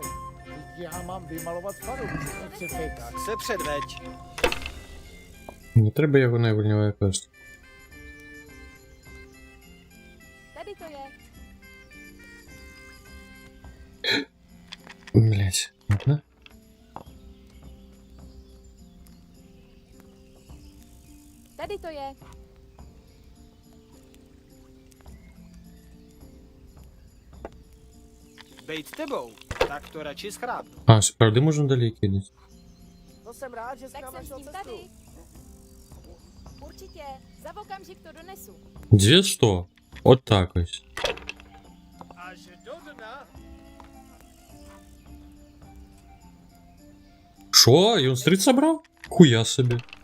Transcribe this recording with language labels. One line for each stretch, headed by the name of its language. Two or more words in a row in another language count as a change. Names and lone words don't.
Czech: Teď já mám vymalovat faru. Crucifix. Tak se předveď.
Ukrainian: Не треба його на вольневий квест.
Czech: Tady to je.
Ukrainian: Блять. Ладно.
Czech: Tady to je. Bejt tebou, tak to radši schrápnu.
Ukrainian: А, справді можна далі кидати.
Czech: To jsem rád, že jsi Tak nám jsem s našel tím cestu. tady. Určitě. Za okamžik to donesu. 200.
Ukrainian: От так ось.
Czech: Až do dna.
Ukrainian: Шо? І он стріт собрав? Хуя собі.